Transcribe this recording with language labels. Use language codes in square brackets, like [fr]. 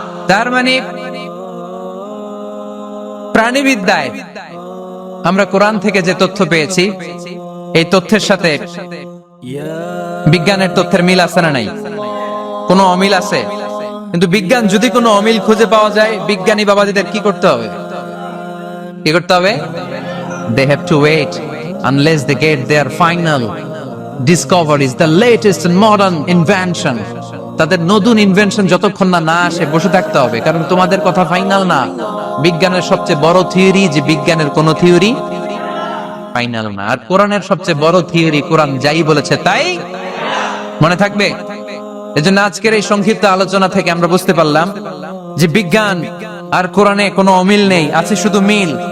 [bn] তার মানে প্রাণীবিদ্যায় আমরা কোরআন থেকে যে তথ্য পেয়েছি, এই তথ্যের সাথে বিজ্ঞানের তথ্যের মিল আছে না নাই? কোনো অমিল আছে? কিন্তু বিজ্ঞান যদি কোনো অমিল খুঁজে পাওয়া যায়, বিজ্ঞানী বাবাজিদের কি করতে হবে? কি করতে হবে? [en] They have to wait unless they get their final discoveries, the latest and modern invention. [bn] তাদের নতুন ইনভেনশন যতক্ষণ না আসে বসে থাকতে হবে, কারণ তোমাদের কথা ফাইনাল না। বিজ্ঞানের সবচেয়ে বড় থিওরি যে বিজ্ঞানের কোন থিওরি ফাইনাল না, আর কোরআনের সবচেয়ে বড় থিওরি কোরআন যাই বলেছে তাই মনে থাকবে। এজন্য আজকের এই সংক্ষিপ্ত আলোচনা থেকে আমরা বুঝতে পারলাম যে বিজ্ঞান আর কোরআনে কোনো অমিল নেই, আছে শুধু মিল।